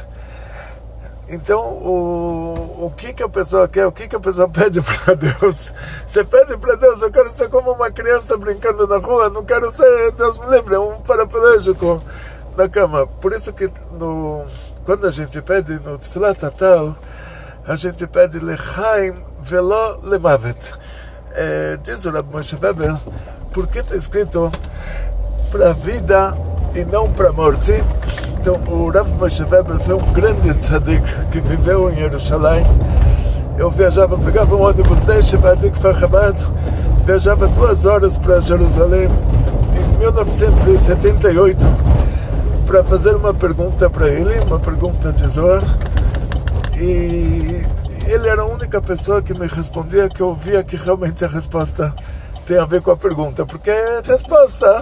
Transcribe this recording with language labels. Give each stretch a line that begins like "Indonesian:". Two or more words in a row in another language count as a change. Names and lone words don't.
Portuguese: Então, o que a pessoa quer, o que a pessoa pede para Deus? Você pede para Deus, eu quero ser como uma criança brincando na rua, não quero ser, Deus me livre, um paraplégico na cama. Por isso que quando a gente pede no
Hebrew: תפילת הטל,
Portuguese: a gente pede
Hebrew: לחיים ולא למות.
Portuguese: Diz o Rav Moshe Weber, porque está escrito para a vida e não para a morte. Então o Rav Moshe Weber foi um grande tzadik que viveu em Jerusalém. Eu pegava um ônibus de Shevadik Chabad, viajava 2 horas para Jerusalém em 1978 para fazer uma pergunta para ele, uma pergunta de Zohar, e ele era a única pessoa que me respondia que eu via que realmente a resposta tem a ver com a pergunta, porque é resposta.